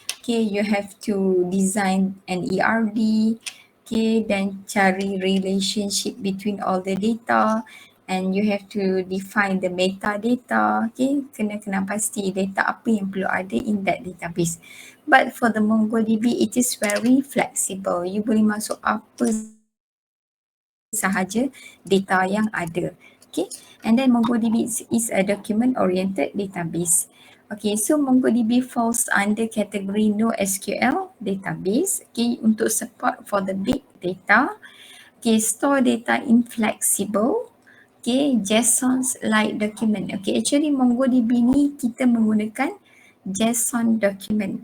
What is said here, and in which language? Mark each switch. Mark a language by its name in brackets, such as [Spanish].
[English] Okay, you have to design an ERD. Okay, then cari relationship between all the data and you have to define the metadata. [Malay] Okay, kena pasti data apa yang perlu ada [English] in that database. But for the MongoDB, it is very flexible. [Malay] You boleh masuk apa sahaja data yang ada. [English] Okay, and then MongoDB is a document oriented database. Okay, so MongoDB falls under category NoSQL database. Okay, [Malay] untuk [English] support for the big data. Okay, store data in flexible. [Malay] Okay, JSON-like document. Okay, actually MongoDB ni kita menggunakan JSON document.